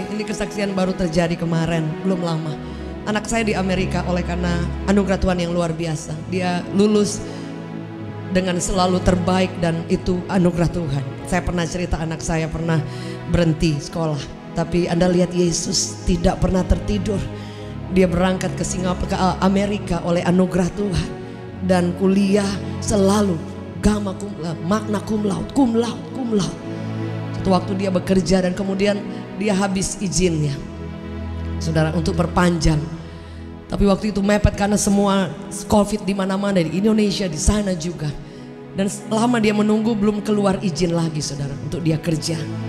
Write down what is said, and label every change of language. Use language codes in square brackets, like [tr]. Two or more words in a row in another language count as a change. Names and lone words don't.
[id] Ini kesaksian baru terjadi kemarin, belum lama. Anak saya di Amerika, oleh karena anugerah Tuhan yang luar biasa, dia lulus dengan selalu terbaik dan itu anugerah Tuhan. Saya pernah cerita anak saya pernah berhenti sekolah, tapi Anda lihat Yesus tidak pernah tertidur. Dia berangkat ke Singapura, ke Amerika oleh anugerah Tuhan, dan kuliah selalu [la] gamma cum laude, magna cum laude, cum laude, cum laude. [id] Satu waktu dia bekerja dan kemudian dia habis izinnya, saudara, untuk perpanjang. Tapi waktu itu mepet karena semua COVID di mana-mana, di Indonesia, di sana juga. Dan lama dia menunggu, belum keluar izin lagi, saudara, untuk dia kerja.